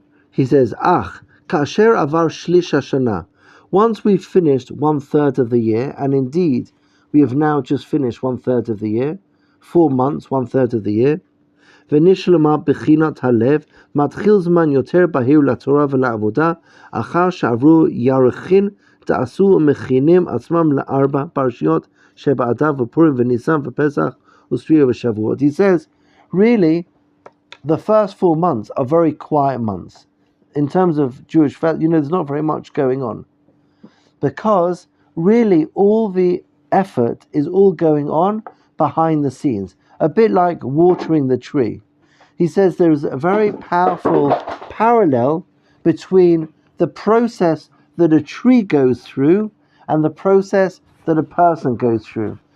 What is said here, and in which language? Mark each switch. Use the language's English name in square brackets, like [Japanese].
[English] He says, kasher avar shlish hashana. Once we've finished 1/3 of the year, and indeed we have now just finished 1/3 of the year, 4 months, 1/3 of the year. [Hebrew] ונשלמה בחינת הלב, מתחיל זמן יותר בהיר לתורה ולעבודה, אחר שעברו ירחין, תעשו ומכינים עצמם ל4 פרשיות שבאדר ופורים וניסן ופסח וספירה ושבועות. [English] He says, really, the first 4 months are very quiet months. In terms of Jewish faith, there's not very much going on. Because really all the effort is all going on behind the scenes. A bit like watering the tree. He says there is a very powerful parallel between the process that a tree goes through and the process that a person goes through.